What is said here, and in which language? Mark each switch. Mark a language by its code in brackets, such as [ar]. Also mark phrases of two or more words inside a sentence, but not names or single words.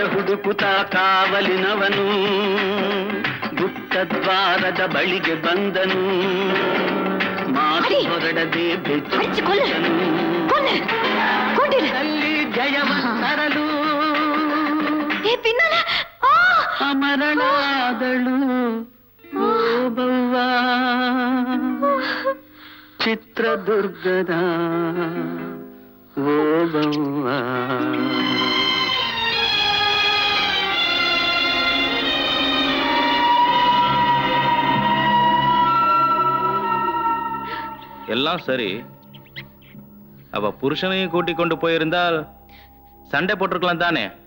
[kn] ಹುಡುಕುತ್ತ ಕಾವಲಿನವನು ಗುಪ್ತದ್ವಾರದ ಬಳಿಗೆ ಬಂದನು ಮಾತು ಹೊರಡದೆ ಬೆಚ್ಚನು ಅಲ್ಲಿ ಜಯವನ್ನು ತರಲು ಅಮರಳಾದಳು ಓಬವ್ವ ಚಿತ್ರದುರ್ಗದ ಓಬವ್ವ. [ta] எல்லாம் சரி, அவ புருஷனையும் கூட்டிக் கொண்டு போயிருந்தால் சண்டை போட்டிருக்கலாம் தானே?